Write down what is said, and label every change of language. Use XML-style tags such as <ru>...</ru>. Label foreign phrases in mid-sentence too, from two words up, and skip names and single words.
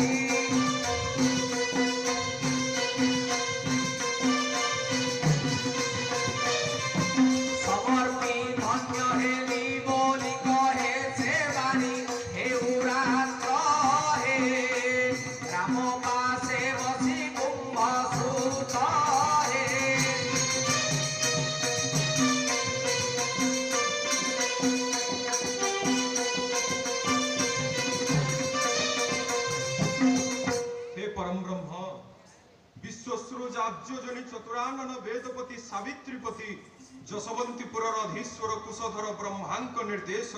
<or>ସମର୍ପି ଧନ୍ୟ ହେଲି ବୋଲି କହେ ସେ ବାଣୀ ହେଉ ରାତ୍ର ହେ ରାମ ପାଶେ ବସି କୁମ୍ଭ ସୁତ ହେ</or> <sa>हे परम ब्रह्म विश्वसृजाब्जोजनी चतुरानन वेदपति सावित्रीपति जशवंतीपुरर अधीश्वर कुशधर ब्रह्मांक निर्देश</sa>